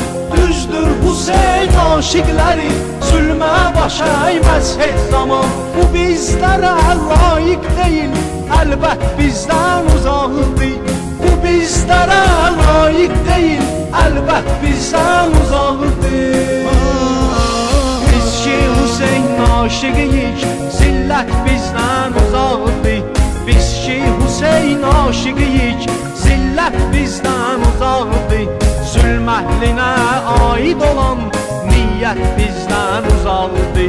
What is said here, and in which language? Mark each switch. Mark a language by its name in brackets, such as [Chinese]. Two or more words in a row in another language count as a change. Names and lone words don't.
[Turkish] Düzdür Hüseyin aşıkları, zulme baş eğmez hiç zaman. Bu bizlere layık değil, elbet bizden uzaqdır. Bu bizlere layık değil, elbet bizden uzaqdır. [Azerbaijani] Biz ki Hüseyin aşıqıyıq, zillət bizden uzaqdır. Biz ki Hüseyin aşıqıyıq, zillət bizden uzaqdır. Zülm əhlinə aid olan niyyət bizden uzaqdır.